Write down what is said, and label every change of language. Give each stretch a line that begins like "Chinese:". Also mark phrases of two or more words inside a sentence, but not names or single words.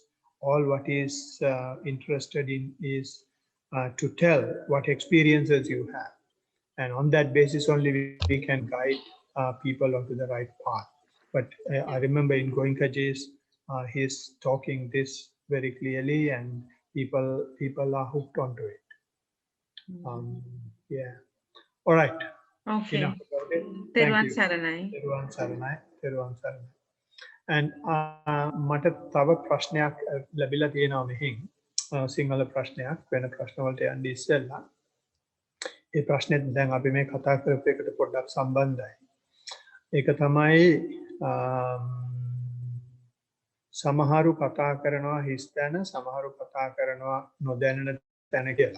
English: All what is interested in is to tell what experiences you have, and on that basis only we can guide people onto the right path. But I remember in Goenkaji's, he's talking this very clearly, and people are hooked onto it. Yeah. All right. Okay. Enough about it.
Sinhala: Teruvan
English: Thank you.
Sinhala: Saranai. තෙරුවන් සරණයි. තෙරුවන් සරණයි. And මට තව ප්‍රශ්නයක් ලැබිලා තියෙනවා මෙහින්, සිංහල ප්‍රශ්නයක්, වෙන ප්‍රශ්න වලට යන්න ඉස්සෙල්ලා. ඒ ප්‍රශ්නේ දැන් අපි මේ කතා කරපු එකට පොඩ්ඩක් සම්බන්ධයි. ඒක තමයි සමහරු කතා කරනවා හිස් තැන, සමහරු කතා කරනවා නොදැනෙන තැන කියලා.